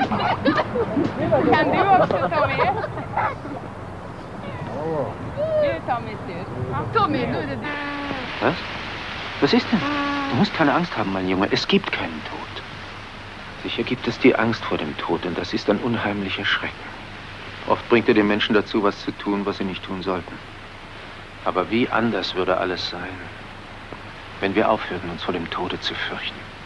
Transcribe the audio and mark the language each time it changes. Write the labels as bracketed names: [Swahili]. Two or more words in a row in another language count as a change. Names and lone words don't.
[Swedish] Kan du också ta med? Du tar min tur. Tommy, nu är det du. [German] Was? Was ist denn? Du musst keine Angst haben, mein Junge. Es gibt keinen Tod. Sicher gibt es die Angst vor dem Tod, und das ist ein unheimlicher Schrecken. Oft bringt er den Menschen dazu, was zu tun, was sie nicht tun sollten. Aber wie anders würde alles sein, wenn wir aufhörten, uns vor dem Tode zu fürchten.